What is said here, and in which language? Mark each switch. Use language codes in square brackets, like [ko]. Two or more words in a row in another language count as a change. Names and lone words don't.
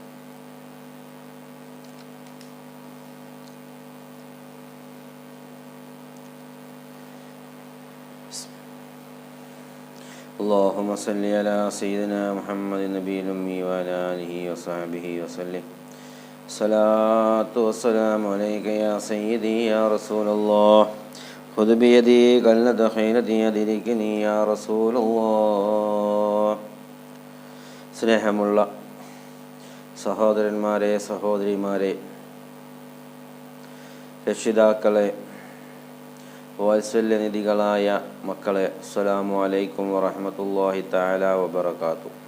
[ar] اللهم صل على سيدنا محمد النبي الأمي وعلى آله وصحبه وسلم. الصلاة والسلام عليك يا سيدي يا رسول الله. خذ بيدي قلة خيرتي أدركني يا رسول الله. [ml] സ്നേഹമുള്ള സഹോദരന്മാരെ, സഹോദരിമാരെ, രക്ഷിതാക്കളെ, വാത്സല്യനിധികളായ മക്കളെ, [ar] السلام عليكم ورحمة الله تعالى وبركاته.